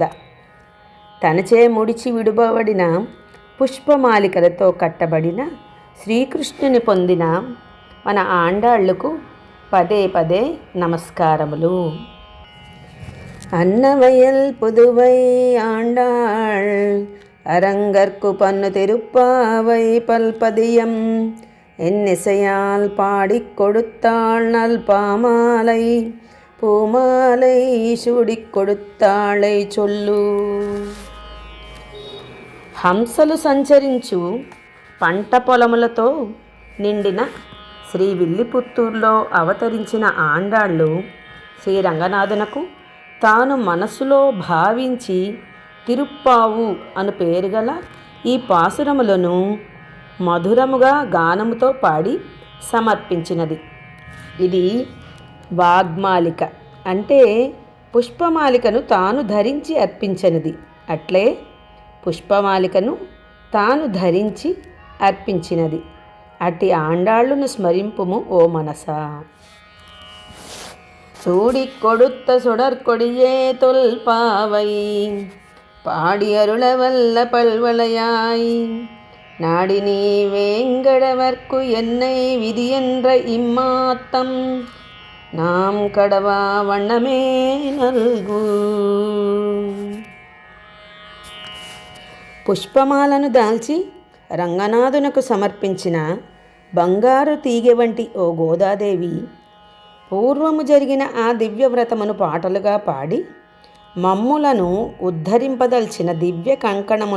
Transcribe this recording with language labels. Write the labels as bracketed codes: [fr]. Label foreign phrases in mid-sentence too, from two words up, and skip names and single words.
[te] తనచే ముడిచి విడువబడిన పుష్పమాలికలతో కట్టబడిన శ్రీకృష్ణుని పొందిన మన ఆండాళ్లకు పదే పదే నమస్కారములు. [ta] அன்னவயல் புதுவை ஆண்டாள் அரங்கற்கு பன்னு திருப்பாவை பல்பதியம் என்னிசையால் பாடிக் கொடுத்தாள் நல் பாமாலை பூமாலை சூடிக் கொடுத்தாளை சொல்லு. [te] హంసలు సంచరించు పంట పొలములతో నిండిన శ్రీ విల్లిపుత్తూరులో అవతరించిన ఆండాళ్ళు శ్రీరంగనాథునకు తాను మనసులో భావించి తిరుప్పావు అను పేరుగల ఈ పాసురములను మధురముగా గానముతో పాడి సమర్పించినది. ఇది వాగ్మాలిక అంటే పుష్పమాలికను తాను ధరించి అర్పించినది. అట్లే పుష్పమాలికను తాను ధరించి అర్పించినది. అట్టి ఆండాళ్ళును స్మరింపుము ఓ మనసా. [ta] சூடி கொடுத்த சுடற்கொடியே தொல்பாவை பாடி அருளவல்ல பல்வளையாய் நாடி நீ வேங்கடவர்க்கு என்னை விதியென்ற இம்மாத்தம் நாம் கடவா வண்ணமே நல்கு. [te] పుష్పమాలను దాల్చి రంగనాథునకు సమర్పించిన బంగారు తీగె వంటి ఓ గోదాదేవి, పూర్వము జరిగిన ఆ దివ్యవ్రతమును పాటలుగా పాడి మమ్ములను ఉద్ధరింపదల్చిన దివ్య కంకణములు